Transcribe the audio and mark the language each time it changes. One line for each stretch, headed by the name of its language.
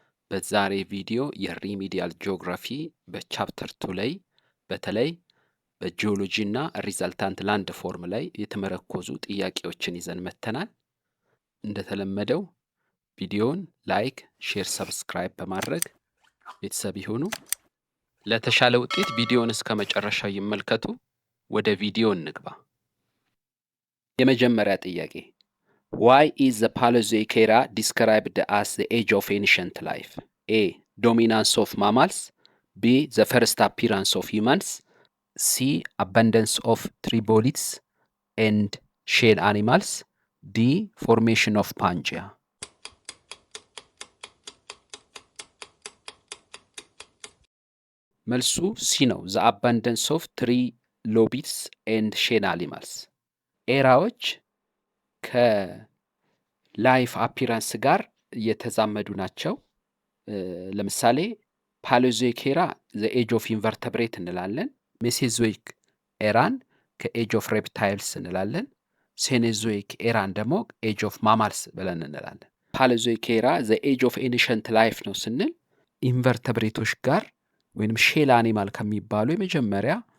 Amharic: በዛሬ ቪዲዮ የሪሚዲያል ጂኦግራፊ በቻፕተር 2 ላይ በተለይ በጂኦሎጂ እና ሪዛልታንት ላንድ ፎርም ላይ የተመረኮዙ ጥያቄዎችን ይዘን መጥተናል። እንደተለመደው ቪዲዮውን ላይክ፣ ሼር፣ ሰብስክራይብ በማድረግ ቤተሰብ ይሁኑ። ለተሻለ ውጤት ቪዲዮውን እስከ መጨረሻው ይመልከቱ። ወደ ቪዲዮ እንግባ። የመጀመሪያ ጥያቄ
English: Why is the Paleozoic era described as the age of ancient life? A. Dominance of mammals. B. The first appearance of humans. C. Abundance of tribolids and shell animals. D. Formation of Pangea.
Amharic: መልሱ ሲ ነው።
English: the abundance of trilobites and shell animals.
Amharic: ኤራዎች ከላይፍ አፒራንስ ጋር የተዛመዱ ናቸው። ለምሳሌ ፓሌኦዞይክ ኤራ ዘ ኤጅ ኦፍ ኢንቨርተብሬት እንላለን። ሜሴዞይክ ኤራን ከኤጅ ኦፍ ሬፕታይልስ እንላለን። ሴኔዞይክ ኤራን ደግሞ ኤጅ ኦፍ ማማልስ ብለን እንላለን። ፓሌኦዞይክ ኤራ ዘ ኤጅ ኦፍ ኤንሸንት ላይፍ ነው ስንል ኢንቨርተብሬቶች ጋር ወይም ሼል አኒማል ከሚባሉ የመጀመሪያ